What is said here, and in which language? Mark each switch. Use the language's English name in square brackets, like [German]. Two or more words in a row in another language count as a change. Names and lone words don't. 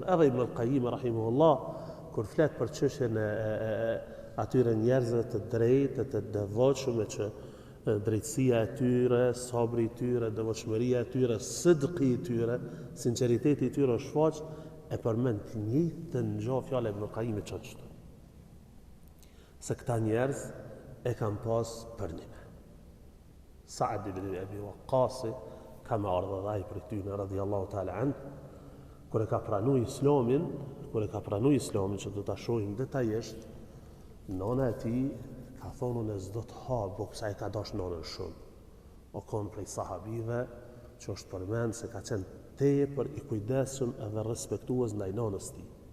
[Albanian] Edhe Ibn al-Qayyim rahimahullah kur flet për çështjen e atyre njerëzve të drejtë, të devotshëm që drejtësia e tyre, sabri i tyre, devotshmëria e tyre, sidqi i tyre, sinqeriteti i tyre është shfaq, e përmend të njëjtën gjë fjala e Ibn al-Qayyimit çështë. Se këta njerëz e kanë pas përnime. Sa'd ibn Abi Waqqas ka me ardhë dhe ai për tyne [Arabic] رضي الله تعالى عنه, [Albanian] kur e ka pranuar Islamin, që do ta shohim detajisht, nona e tij ka thonë unë s'do të ha, kësa e ka dash nonën shumë. O konë prej sahabive që është përmend se ka qenë tepër i kujdesshëm edhe respektues ndaj nonës tij.